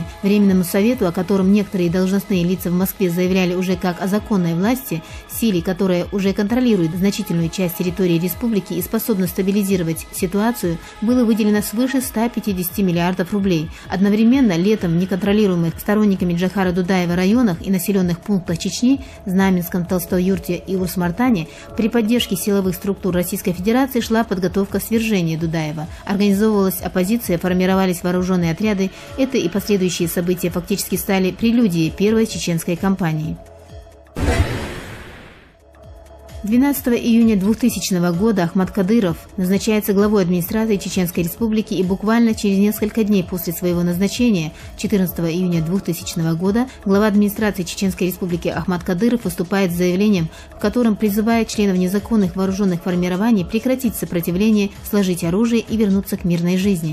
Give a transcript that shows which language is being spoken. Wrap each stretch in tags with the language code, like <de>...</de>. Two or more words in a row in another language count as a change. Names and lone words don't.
<ru>Временному совету, о котором некоторые должностные лица в Москве заявляли уже как о законной власти, силе, которая уже контролирует значительную часть территории республики и способна стабилизировать ситуацию, было выделено свыше 150 миллиардов рублей. Одновременно летом в неконтролируемых сторонниками Джохара Дудаева районах и населенных пунктах Чечни, Знаменском, Толстой-Юрте и Урс-Мартане при поддержке силовых структур Российской Федерации шла подготовка к свержению Дудаева. Организовывалась оппозиция, формировались вооруженные отряды. Это и последующие события фактически стали прелюдией первой чеченской кампании. 12 июня 2000 года Ахмад Кадыров назначается главой администрации Чеченской Республики, и буквально через несколько дней после своего назначения, 14 июня 2000 года, глава администрации Чеченской Республики Ахмад Кадыров выступает с заявлением, в котором призывает членов незаконных вооруженных формирований прекратить сопротивление, сложить оружие и вернуться к мирной жизни.</ru>